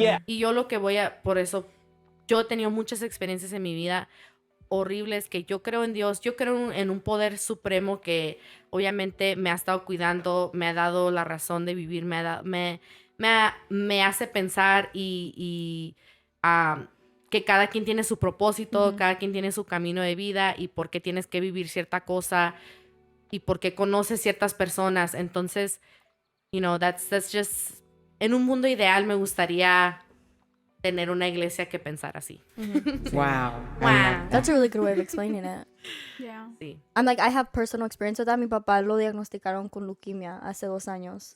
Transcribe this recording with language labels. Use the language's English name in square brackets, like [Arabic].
[Spanish] Y yo lo que por eso, yo he tenido muchas experiencias en mi vida horribles, que yo creo en Dios, yo creo en un poder supremo que obviamente me ha estado cuidando, me ha dado la razón de vivir, me hace pensar y que cada quien tiene su propósito, cada quien tiene su camino de vida y por qué tienes que vivir cierta cosa y por qué conoces ciertas personas. Entonces, [English] that's just... [Spanish] En un mundo ideal me gustaría tener una iglesia que pensara así. [English] Wow. That's a really good way of explaining it. Yeah. [Spanish] Sí. [English] I'm like, I have personal experience with that. [Spanish] Mi papá lo diagnosticaron con leucemia hace 2 años.